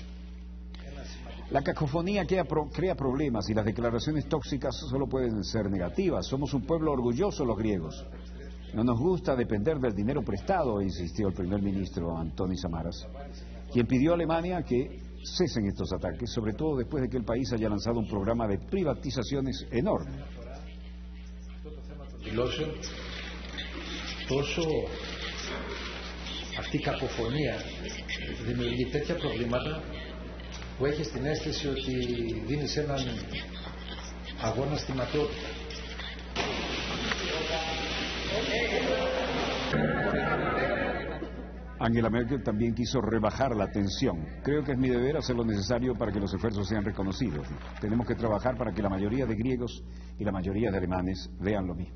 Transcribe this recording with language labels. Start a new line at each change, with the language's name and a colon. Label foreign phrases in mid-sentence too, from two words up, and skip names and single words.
Spanish: La cacofonía crea problemas y las declaraciones tóxicas solo pueden ser negativas. Somos un pueblo orgulloso los griegos. No nos gusta depender del dinero prestado, insistió el primer ministro Antonis Samaras, quien pidió a Alemania que cesen estos ataques, sobre todo después de que el país haya lanzado un programa de privatizaciones enorme.
Greek: Αυτή η κακοφωνία δημιουργεί τέτοια προβλήματα που έχει την αίσθηση ότι δίνεις έναν αγώνα στη ματαιότητα.
Spanish: Angela Merkel también quiso rebajar la tensión. Creo que es mi deber hacer lo necesario para que los esfuerzos sean reconocidos. Tenemos que trabajar para que la mayoría de griegos y la mayoría de alemanes vean lo mismo.